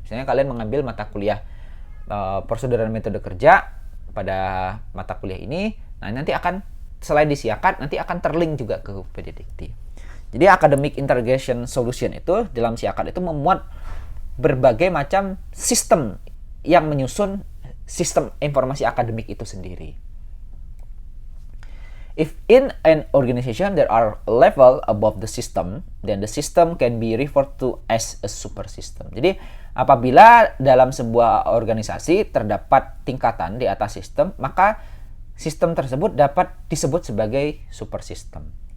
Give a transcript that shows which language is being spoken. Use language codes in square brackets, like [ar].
[id] Misalnya kalian mengambil mata kuliah prosedur dan metode kerja pada mata kuliah ini, nah nanti akan selain di SIAKAD nanti akan terlink juga ke PDDikti. Jadi Academic Integration Solution itu dalam SIAKAD itu memuat berbagai macam sistem yang menyusun sistem informasi akademik itu sendiri. [en] If in an organization there are a level above the system, then the system can be referred to as a super system. [id] Jadi apabila dalam sebuah organisasi terdapat tingkatan di atas sistem, maka sistem tersebut dapat disebut sebagai super system.